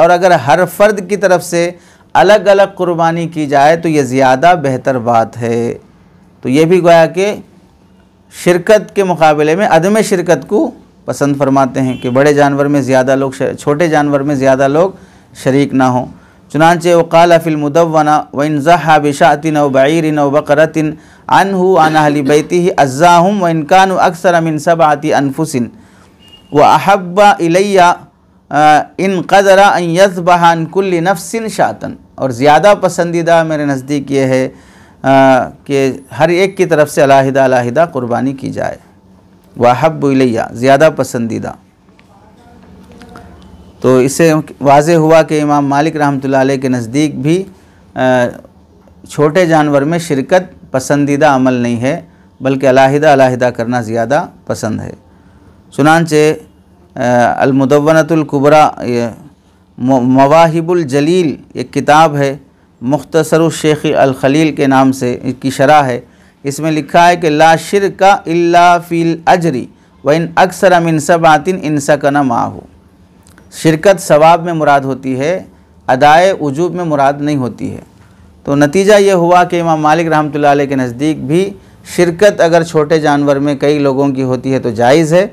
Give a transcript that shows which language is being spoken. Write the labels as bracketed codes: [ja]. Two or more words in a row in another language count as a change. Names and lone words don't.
[ur] اور اگر ہر فرد کی طرف سے الگ الگ قربانی کی جائے تو یہ زیادہ بہتر بات ہے. تو یہ بھی گویا کہ شرکت کے مقابلے میں عدم شرکت کو پسند فرماتے ہیں کہ بڑے جانور میں زیادہ لوگ، چھوٹے جانور میں زیادہ لوگ شریک نہ ہوں. [ar] چنانچہ وقال في المدونة وإن ضحى بشاة وبعير وبقرة عنه عن أهل بيته أجزأهم وإن كانوا أكثر من سبعة أنفس وأحب إلي إن قدر أن يذبح عن كل نفس شاة. [ur] اور زیادہ پسندیدہ میرے نزدیک یہ ہے کہ ہر ایک کی طرف سے علیحدہ علیحدہ قربانی کی جائے. [ar] وأحب إلي [ur] زیادہ پسندیدہ۔ تو اس سے واضح ہوا کہ امام مالک رحمۃ اللہ علیہ کے نزدیک بھی چھوٹے جانور میں شرکت پسندیدہ عمل نہیں ہے، بلکہ علیحدہ علیحدہ کرنا زیادہ پسند ہے. چنانچہ المدونۃ الکبریٰ مواہب الجلیل ایک کتاب ہے، مختصر الشیخ الخلیل کے نام سے اس کی شرح ہے. اس میں لکھا ہے کہ [ar] لا شركة إلا في الأجر وإن أكثر من سبعة إن سكنا معه. [ur] شرکت ثواب میں مراد ہوتی ہے، ادائے وجوب میں مراد نہیں ہوتی ہے. تو نتیجہ یہ ہوا کہ امام مالک رحمۃ اللہ علیہ کے نزدیک بھی شرکت اگر چھوٹے جانور میں کئی لوگوں کی ہوتی ہے تو جائز ہے.